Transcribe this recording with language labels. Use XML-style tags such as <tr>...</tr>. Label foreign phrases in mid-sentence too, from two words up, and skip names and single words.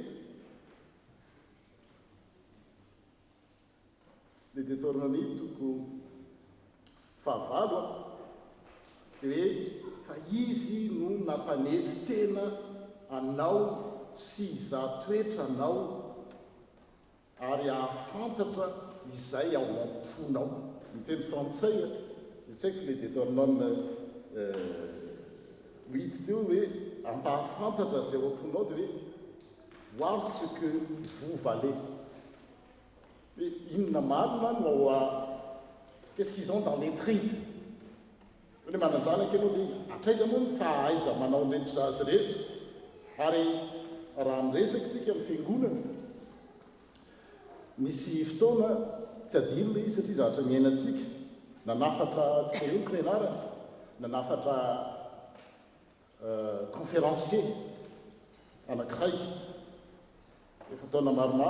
<mg>le Deutéronomie toko fahavalo dia hoe fa izy no nampanetry tena anao sy izatoetra anao ary ahafantatra izay ao am-ponao ny teny frantsay dia tsy haiko le Deutéronome 8 teo hoe ampahafantatra zay ao am-ponao dia hoe</mg> <fr>voir ce que vous valez</fr> <mg>hoe inona marina no</mg> <fr>qu'est-ce qu'ils ont dans les tripes</fr> <mg>hoe mananjanaka ianao dia atraiza moa ny fahaiza manao nreto zazy reto ary raha miresaka isika amin'ny fiangonana misy fotoana tsy adino le izy satria zavatra miainantsika nanafatra tsy tereniko ny anarana nanafatra conférencier anankiray efa taona maromaro</mg>